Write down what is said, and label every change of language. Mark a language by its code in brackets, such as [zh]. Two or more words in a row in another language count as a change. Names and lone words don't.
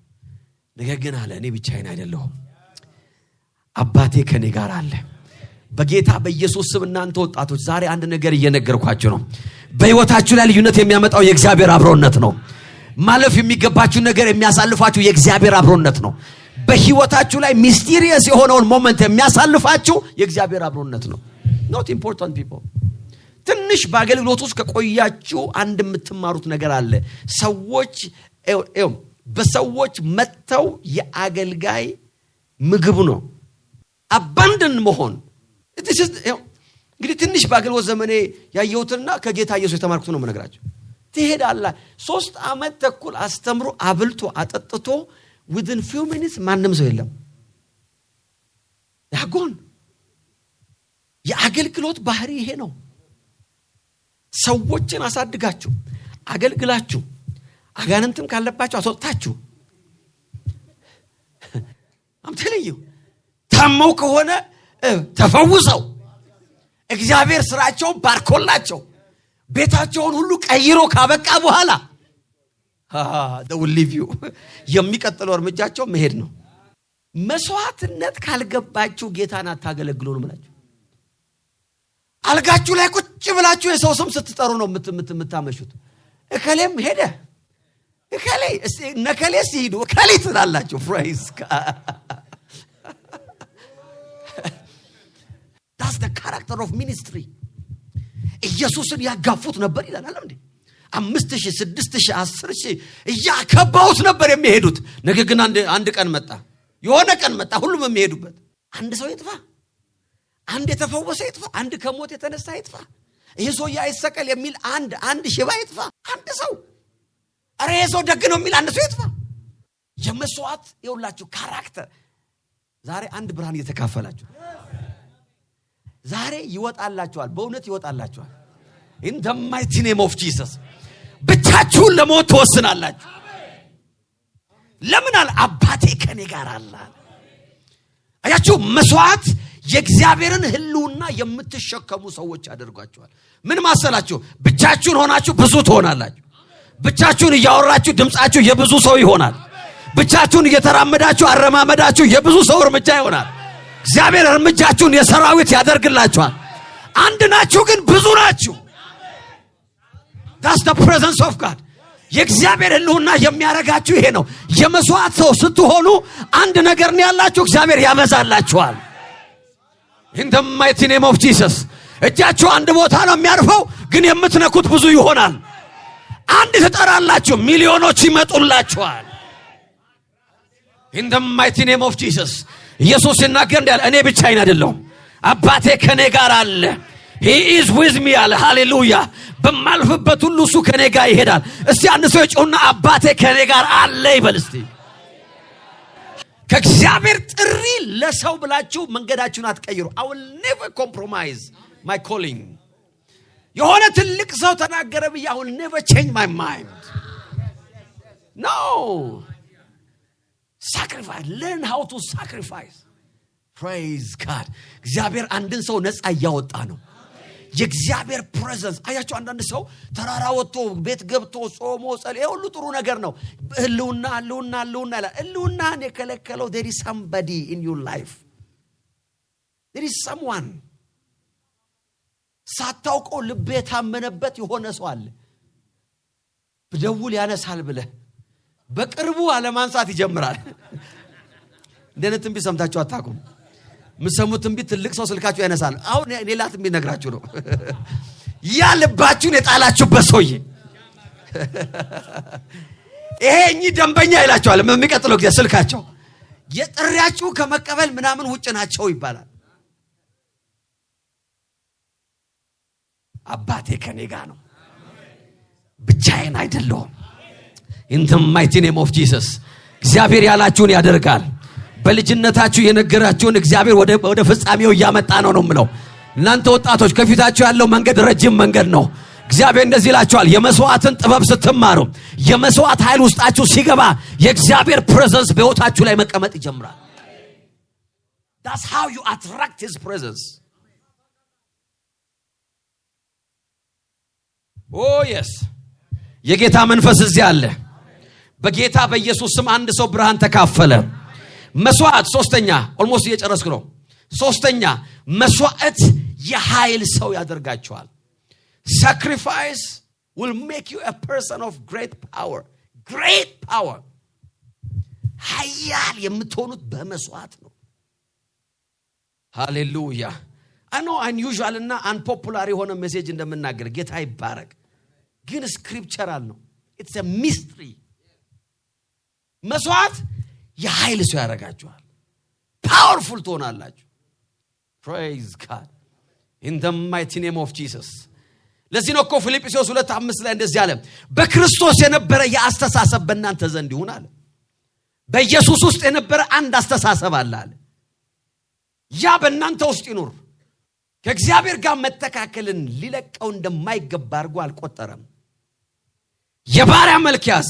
[am] ነገር ግን አለ እኔ ብቻዬን አይደለሁም አባቴ ከኔ ጋር አለ በጌታ በኢየሱስ ስም እናንተ ወጣቶች ዛሬ አንድ ነገር እየነገርኳችሁ ነው። በህይወታችሁ ላይ ልዩነት የሚያመጣው የእግዚአብሔር አብሮነት ነው። ማለፍ የሚገባችሁ ነገር የሚያሳልፋችሁ የእግዚአብሔር አብሮነት ነው። በህይወታችሁ ላይ ሚስቴሪየስ የሆነውን ሞመንት የሚያሳልፋችሁ የእግዚአብሔር አብሮነት ነው። [en] not important people። [am] ትንሽ በአገልግሎት ውስጥ ከቆያችሁ አንድ የምትማሩት ነገር አለ። ሰዎች በሰዎች መተው የአገልጋይ ምግብ ነው አባንደን መሆን። እንግዲህ ትንሽ በአገልግሎት ዘመኔ ያየሁትና ከጌታ ኢየሱስ የተማርኩት ነው የምነግራችሁ። ትሄዳለህ 3 ዓመት ተኩል አስተምሮ አብልቶ አጠጥቶ [en] within few minutes [am] ማንም ሰው የለም ያጎን። የአገልግሎት ባህሪ ይሄ ነው። ሰዎችን አሳድጋችሁ አገልግላችሁ አጋንንትም ካለባችሁ አስወጣችሁ አምተልዩ ታመው ከሆነ ተፈውሰው እግዚአብሔር ስራቸውን ባርኮላቸው ቤታቸውን ሁሉ ቀይሮ ካበቃ በኋላ [en] they will leave you። [am] የሚቀጥለው እርምጃቸው መሄድ ነው። መስዋዕትነት ካልገባችሁ ጌታን አታገለግሉ ነው ማለት። አልጋችሁ ላይ ቁጭ ብላችሁ የሰው ስም ስትጠሩ ነው የምታመሹት። እከሌም ሄደ እከሌ ነከሌስ ይሄዱ እከሌ ትላላችሁ። [en] praise God። that's the character of ministry። [am] ኢየሱስን ያጋፉት ነበር ይላል አይደል እንዴ? 5000 6000 10000 ያከባውት ነበር የሚሄዱት። ነገር ግን አንድ ቀን መጣ፣ የሆነ ቀን መጣ ሁሉም የሚሄዱበት። አንድ ሰው ይጥፋ፣ አንድ የተፈወሰ ይጥፋ፣ አንድ ከሞት የተነሳ ይጥፋ፣ ይሄ ሰው ያይሰቀል የሚል አንድ ሽባ ይጥፋ፣ አንድ ሰው አረ ሰው ደግ ነው የሚል አንድ ሰው ይጥፋ። የመስዋዕት ይውላችሁ ካራክተር። ዛሬ አንድ ብርሃን እየተካፈላችሁ ዛሬ ይወጣላችኋል፣ በእውነት ይወጣላችኋል። [en] in the mighty name of Jesus። [am] ብቻችሁን ለሞት ተወስናላችሁ። ለምን አለ? አባቴ ከኔ ጋር አለ። አያችሁ፣ መስዋዕት የእግዚአብሔርን ህልውና የምትሸከሙ ሰዎች አድርጓችኋል። ምን ማሰላችሁ? ብቻችሁን ሆናችሁ ብዙ ትሆናላችሁ። ብቻችሁን እያወራችሁ ድምጻችሁ የብዙ ሰው ይሆናል። ብቻችሁን እየተራመዳችሁ አረማመዳችሁ የብዙ ሰው እርምጃ ይሆናል። እግዚአብሔር እርምጃችሁን የሰራዊት ያደርግላችኋል። አንድ ናችሁ ግን ብዙ ናችሁ። [en] that's the presence of God። [am] የእግዚአብሔር ህልውና የሚያረጋችሁ ይሄ ነው። የመስዋዕት ሰው ስትሆኑ አንድ ነገር ነው ያላችሁ፣ እግዚአብሔር ያበዛላችኋል። [en] in the mighty name of Jesus። [am] እጃችሁ አንድ ቦታ ነው የሚያርፈው፣ ግን የምትነኩት ብዙ ይሆናል። አንድ ተጠራላችሁ፣ ሚሊዮኖች ይመጡላችኋል። [en] in the mighty name of Jesus። [am] ኢየሱስ ሲናገር እንዳለ እኔ ብቻዬን አይደለሁም፣ አባቴ ከኔ ጋር አለ። [en] he is with me [am] አለ። ሃሌሉያ። በማልፍበት ሁሉ እሱ ከኔ ጋር ይሄዳል። እስቲ አንድ ሰው ጮህና አባቴ ከኔ ጋር አለ ይበል እስቲ። ከእግዚአብሔር ጥሪ ለሰው ብላችሁ መንገዳችሁን አትቀይሩ። [en] I will never compromise my calling። [am] የሆነ ትልቅ ሰው ተናገረ ብዬ [en] I will never change my mind። [am] no [en] sacrifice። learn how to sacrifice። praise God። [am] እግዚአብሔር አንድን ሰው ነፃ ያወጣ ነው። የእግዚአብሔር ፕሬዘንስ አያችሁ። አንዳንድ ሰው ተራራ ወጥቶ ቤት ገብቶ ጾሞ ጸልዮ ሁሉ ጥሩ ነገር ነው። ህልውና ይላል። ህልውናን የከለከለው [en] there is somebody in your life። there is someone [am] ሳታውቀው ልብ የታመነበት የሆነ ሰው አለ። ብደውል ያነሳል ብለህ በቅርቡ አለማንሳት ይጀምራል። እንደነትም ትንቢት ሰምታችሁ አታውቁም? ምሰሙት ትንቢት ትልቅ ሰው ስልካችሁ ያነሳል። አሁን ሌላ ትንቢት ነግራችሁ ነው። ያ ልባችሁን የጣላችሁበት ሰውዬ ይሄ ደንበኛ ይላችኋል። የሚቀጥለው ጊዜ ስልካቸው የጥሪያችሁ ከመቀበል ምናምን ውጭ ናቸው ይባላል። አባቴ ከኔ ጋር ነው፣ ብቻዬን አይደለሁም። [en] in the mighty name of Jesus። [am] እግዚአብሔር ያላችሁን ያደርጋል። በልጅነታችሁ የነገራችሁን እግዚአብሔር ወደ ፍጻሜው ያመጣ ነው የምለው። እናንተ ወጣቶች ከፊታችሁ ያለው መንገድ ረጅም መንገድ ነው። እግዚአብሔር እንደዚህ ይላችኋል፣ የመስዋዕትን ጥበብ ስትማሩ፣ የመስዋዕት ኃይል ውስጣችሁ ሲገባ የእግዚአብሔር ፕሬዘንስ በህይወታችሁ ላይ መቀመጥ ይጀምራል። [en] that's how you attract his presence። oh yes [am] የጌታ መንፈስ እዚህ አለ። በጌታ በኢየሱስ ስም አንድ ሰው ብርሃን ተካፈለ። መስዋዕት ሶስተኛ ኦልሞስት እየጨረስኩ ነው። ሶስተኛ መስዋዕት የኃይል ሰው ያደርጋቸዋል። [en] sacrifice will make you a person of great power. Great power. [am] ኃያል የምትሆኑት በመስዋዕት ነው። ሃሌሉያ። [en] I know unusual [am] እና unpopular የሆነ ሜሴጅ እንደምናገር ጌታ ይባረክ፣ ግን ስክሪፕቸራል ነው። [en] it's a mystery. [am] መስዋዕት የኃይል ሰው ያደርጋችኋል። powerful ትሆናላችሁ። [en] praise God in the mighty name of Jesus. [am] ለዚህ ነው እኮ ፊልጵስዩስ 2:5 ላይ እንደዚህ አለ፣ በክርስቶስ የነበረ የአስተሳሰብ በእናንተ ዘንድ ይሁን አለ። በኢየሱስ ውስጥ የነበረ አንድ አስተሳሰብ አለ። ያ በእናንተ ውስጥ ይኑር። ከእግዚአብሔር ጋር መተካከልን ሊለቀው እንደማይገባ አድርጎ አልቆጠረም። የባሪያ መልክ ያዘ።